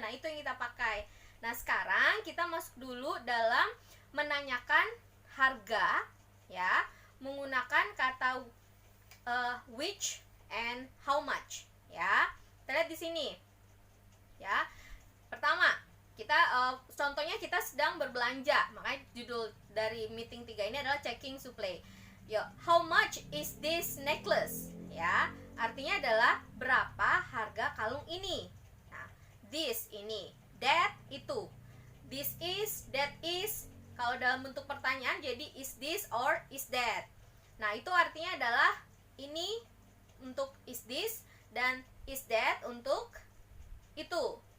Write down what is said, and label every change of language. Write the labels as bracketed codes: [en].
[id] Nah, itu yang kita pakai. Nah, sekarang kita masuk dulu dalam menanyakan harga, ya, menggunakan kata which and how much, ya. Kita lihat di sini, ya. Pertama, kita contohnya kita sedang berbelanja, makanya judul dari meeting 3 ini adalah checking supply. [en] Yo, how much is this necklace? [id] Ya, artinya adalah berapa harga kalung ini. Nah, this ini, that itu, this is, that is. Kalau dalam bentuk pertanyaan jadi is this or is that. Nah, itu artinya adalah ini untuk is this dan is that untuk itu.